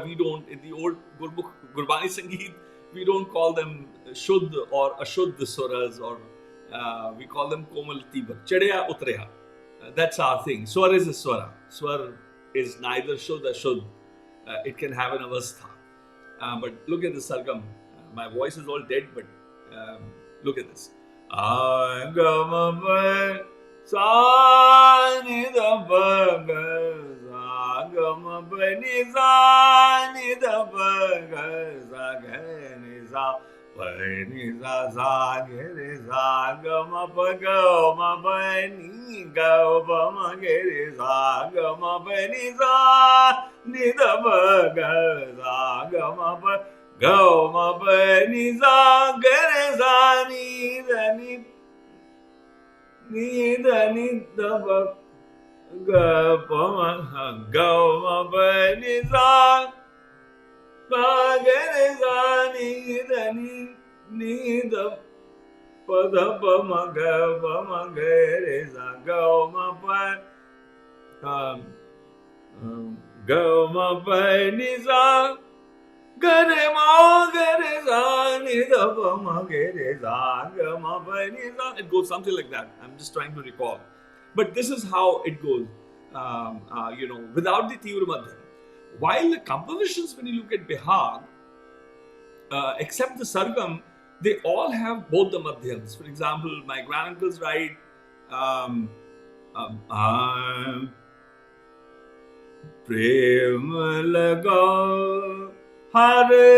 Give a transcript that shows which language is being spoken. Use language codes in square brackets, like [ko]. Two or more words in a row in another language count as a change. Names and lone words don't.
[en] We don't, in the old Gurbani Sangeet, we don't call them Shuddh or Ashuddh Swaras, or we call them Komal Tivra. [pa] ਚੜ੍ਹਾਇਆ ਉਤਰਾਇਆ. [en] That's our thing. Swar is a Swara. Swar is neither Shuddh or Ashuddh. It can have an avastha. But look at the sargam. My voice is all dead, but look at this. Agama sa ni da ba ga sa agama ba ni sa ni da ba ga sa ga ni sa ba ni sa sa ga re sa agama ba ga ma ba ni ga ba ma ga re sa agama ba ni sa ni da ba ga sa agama ba ga ma ba ni sa ga re sa ni da ni ni da ni da ba ga pa ma ga ma ba ni sa ba ga re sa ni da ni da pa da pa ma ga re sa ga ma pa ga ma pa ni sa ga re ma ga re sa ni da pa ma ga re sa ga ma pa ni sa. It goes something like that. I'm just trying to recall. But this is how it goes, without the Tivra Madhyam. While the compositions, when you look at Bihag, except the Sargam, they all have both the Madhyams. For example, my granduncles write, [pa] ਪ੍ਰੇਮ ਲਗਾ ਹਰਿ